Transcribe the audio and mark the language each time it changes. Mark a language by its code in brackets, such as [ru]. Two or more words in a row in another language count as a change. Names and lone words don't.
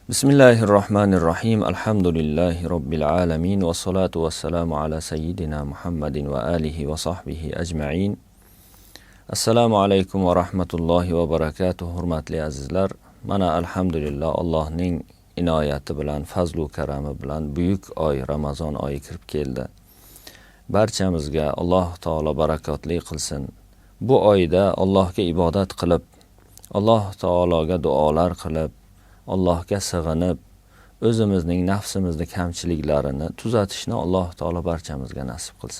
[ar] بسم الله الرحمن الرحيم. الحمد لله رب العالمين. والصلاة والسلام على سيدنا محمد وآله وصحبه أجمعين. السلام عليكم ورحمة الله وبركاته. [uz] Hurmatli azizlar. Mana alhamdulillah Allohning inoyati bilan, fazlu karami bilan buyuk oy Ramazon oyi kirib keldi. Barchamizga Alloh taolo barakotli qilsin. Bu oyda Allohga ibodat qilib, Alloh taologa duolar qilib, Allohga sig'inib, o'zimizning nafsimizning kamchiliklarini tuzatishni Alloh taolo barchamizga nasib qilsin.